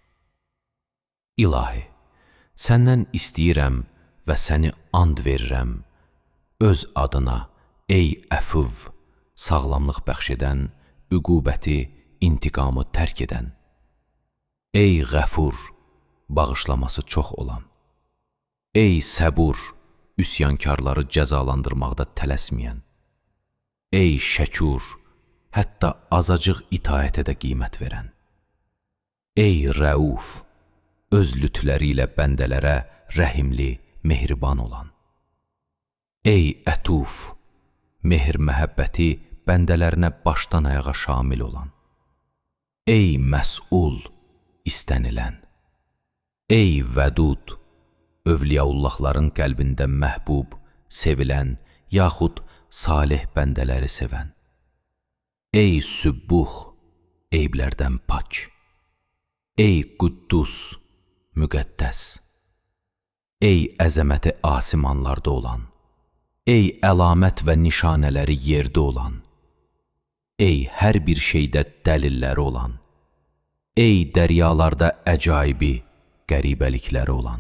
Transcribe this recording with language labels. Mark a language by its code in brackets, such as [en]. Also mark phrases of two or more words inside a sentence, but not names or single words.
[az] İlahi, səndən istəyirəm və səni and verirəm, öz adına, ey əfüv, sağlamlıq bəxş edən, üqubəti, intiqamı tərk edən. Ey Qəfur, bağışlaması çox olan. Ey Səbur, üsyankarları cəzalandırmaqda tələsməyən. Ey Şəkur, hətta azacıq itaətə də qiymət verən. Ey Rəuf, öz lütfləri ilə bəndələrə rəhimli, mehriban olan. Ey Ətuf, mehr məhəbbəti bəndələrinə başdan ayağa şamil olan. Ey Məs'ul, istənilən. Ey Vədud, övliyaullahların qəlbində məhbub, sevilən, yaxud salih bəndələri sevən. Ey Sübbuh, eyblərdən pak. Ey Quddus, müqəddəs. Ey əzəməti asimanlarda olan. Ey əlamət və nişanələri yerdə olan. Ey hər bir şeydə dəlilləri olan. Ey dəryalarda əcaibi, qəribəlikləri olan.